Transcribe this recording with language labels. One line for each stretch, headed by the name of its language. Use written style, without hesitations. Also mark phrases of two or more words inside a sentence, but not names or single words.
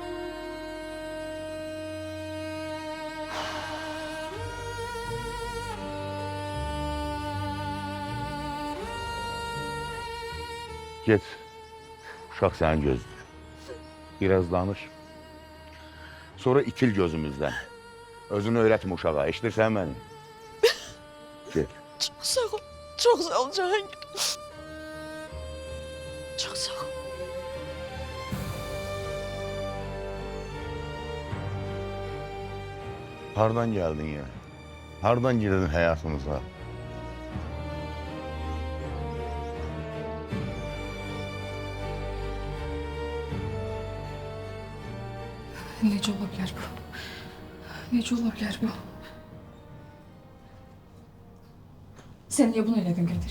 Azerbaijani: Get. Uşaq səni gözləyir. Biraz danış. Sonra itil gözümüzdən. Özünü öyrətmə uşağa. Eşidirsən məni? Get.
Turkish: Çok sağ ol. Çok sağ ol Cahangir. Çok sağ ol.
Azerbaijani: Hardan geldin ya? Hardan girdin hayatımıza? Necə ola bilər bu? Necə ola bilər bu? Sən niyə bunu elədin Qədir?